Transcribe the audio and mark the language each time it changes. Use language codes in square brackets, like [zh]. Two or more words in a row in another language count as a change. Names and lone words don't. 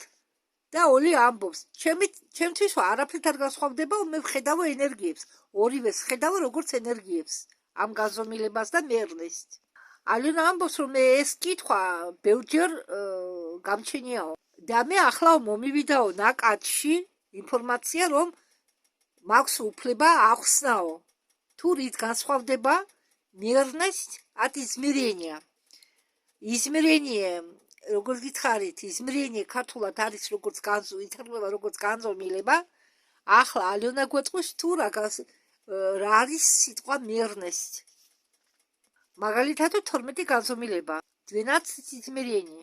[ka] და ოლი ამბობს, ჩემთვის არაფრით არ განსხვავდება, მე ვხედავ ენერგიებს, ორივეს ხედავ როგორც ენერგიებს, ამ განზომილებას და мерность. ალეონა ამბობს, რომ მე ეს კითხვა ბევრჯერ გამჩენიაო. და მე ახლა მომივიდაო ნაკადში ინფორმაცია, რომ მაქვს უფლება ახსნაო. თუ რით განსხვავდება [ru] мерность от измерения. [ka] измерение როგორც გითხარით, измерение ქართულად არის როგორც ითარგმნება როგორც განზომილება. ახლა ალეონა გვეტყვის თუ რა არის სიტყვა мерность. მაგალითად 12 განზომილება, 12 измерение.